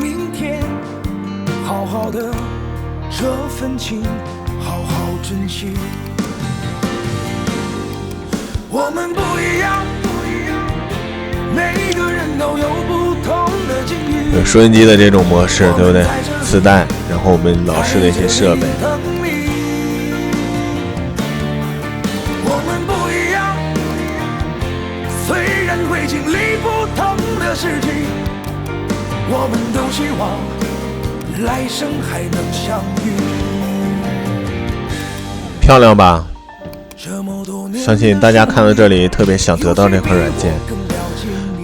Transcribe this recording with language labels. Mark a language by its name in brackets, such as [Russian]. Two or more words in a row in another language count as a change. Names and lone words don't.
[Chinese] 好好的這份情好好珍惜，我們不一樣，每個人都有不同的境遇。有收音機的這種模式，對不對？磁帶，然後我們老式的一些設備。我們不一樣，雖然會經歷不同的事情，我們都希望來生還能相遇。漂亮吧？相信大家看到這裡特別想得到這款軟件。